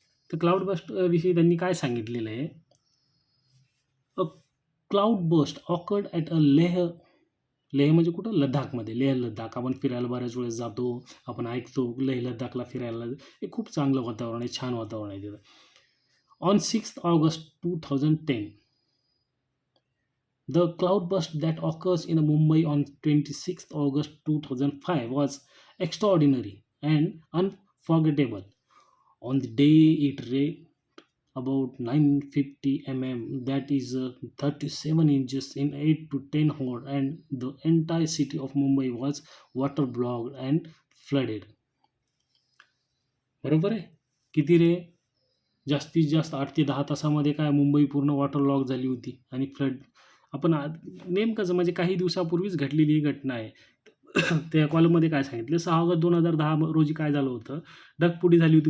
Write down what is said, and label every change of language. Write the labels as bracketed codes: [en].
[mr] तर cloud burst विषयी त्यांनी काय सांगितलेलं आहे, [en] A cloud burst occurred at a Leh. [mr] Leh म्हणजे कुठं, लडाखमध्ये. लेह लडाख आपण फिरायला बऱ्याच वेळेस जातो, आपण ऐकतो लेह लडाखला फिरायला. हे खूप चांगलं वातावरण आहे, छान वातावरण आहे तिथं. [en] On 6 August 2010, the cloudburst that occurs in Mumbai on 26th August 2005 was extraordinary and unforgettable. On the day it rained about 950 mm, that is 37 inches in 8 to 10 hours, and the entire city of Mumbai was waterlogged and flooded. [mr] बरोबर आहे. किती रे, जास्तीत जास्त 8 ते 10 तासामध्ये काय मुंबई पूर्ण water lock झाली होती आणि फ्लड. आपण नेमकंच म्हणजे काही दिवसापूर्वीच घडलेली ही घटना आहे. त्या कॉलममध्ये काय सांगितलं, 6 ऑगस्ट 2010 रोजी काय झालं होतं, ढगफुटी झाली होती.